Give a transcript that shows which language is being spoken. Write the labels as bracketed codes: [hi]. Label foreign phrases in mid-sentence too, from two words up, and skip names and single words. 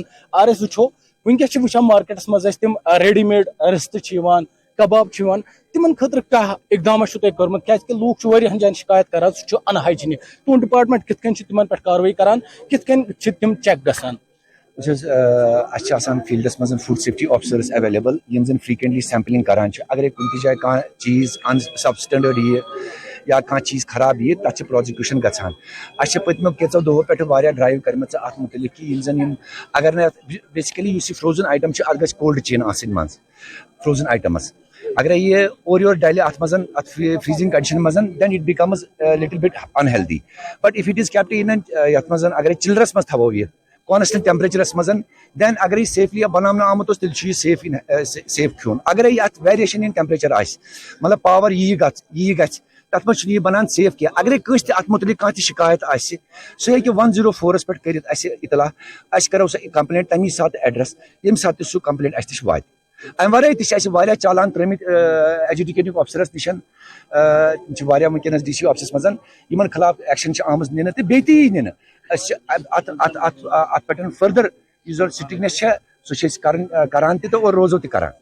[ks] اگر أسۍ وٕچھو ؤنکیٚس چھِ وٕچھان مارکیٹس منٛز اَسہِ تِم [en] ready made [ks] رِستہٕ چھِ یِوان کباب چھِ یِوان تِمن خٲطرٕ کیاہ اقدامہ چھُو تۄہہِ کوٚرمُت کیازکہِ لوٗکھ چھِ واریاہن جاین شِکایت کران سُہ چھُ انہایجینِک. تُہُنٛد ڈپارٹمنٹ کِتھ کٔنۍ چھُ تِمن پٮ۪ٹھ کاروٲیی کران کِتھ کٔنۍ چھِ تِم چیک گژھان؟ اَسہِ چھِ آسان فیٖلڈس منٛز [en] food safety officers available [ks] یِم زن [en] frequently sampling [ks] کران چھِ. اگرے کُنہِ تہِ جایہِ کانٛہہ چیٖز [en] in substandard [ks] یِیہِ یا کانٛہہ چیٖز خراب یِیہِ تتھ چھِ پروزِکیوٗشن گژھان. اَسہِ چھِ پٔتمیو کینٛژو دۄہو پٮ۪ٹھ واریاہ ڈرایو کٔرمٕژ اتھ مُتعلِق کہِ یِم زن یِم اگر نہٕ بیسِکلی یُس یہِ [en] frozen item [ks] چھُ اتھ گژھِ [en] cold chain [ks] آسٕنۍ منٛز [en] frozen items. [ks] اگرے یہِ اورٕ یورٕ ڈلہِ اتھ منٛز اتھ [en] freezing condition [ks] منٛز [en] then it becomes little bit unhealthy. but if it is kept in [ks] یتھ منٛز اگرے چلرس منٛز تھاوو یہِ [en] constant temperatures [ks] منٛز دین اگر یہِ سیفلی بناونہٕ آمُت اوس تیٚلہِ چھُ یہِ سیف کھیوٚن. اگرے اتھ [en] variation in temperature [ks] آسہِ مطلب پاور یی گژھِ تَتھ منٛز چھُنہٕ یہِ بَنان سیف کینٛہہ اگرے کٲنٛسہِ تہِ اَتھ مُتعلِق کانٛہہ تہِ شِکایت آسہِ سُہ ہیٚکہِ 104 پٮ۪ٹھ کٔرِتھ اَسہِ اطلاع أسۍ کَرو سۄ کَمپلینٹ تَمی ساتہٕ ایڈرس ییٚمہِ ساتہٕ تہِ سُہ کَمپلینٹ اَسہِ نِش واتہِ اَمہِ وَرٲے تہِ چھِ اَسہِ واریاہ چالان ترٛٲمٕتۍ ایجوکیٹِو آفسرَس نِش تِم چھِ واریاہ وٕنکیٚنَس [en] DC office [ks] منٛز یِمن خٕلاف ایکشن چھِ آمٕژ نِنہٕ تہٕ بیٚیہِ تہِ یی نِنہٕ أسۍ چھِ اَتھ پٮ۪ٹھ فٔردَر یُس زَن سٹرکنیس چھےٚ سُہ چھِ أسۍ کران تہِ تہٕ اور روزو تہِ کران.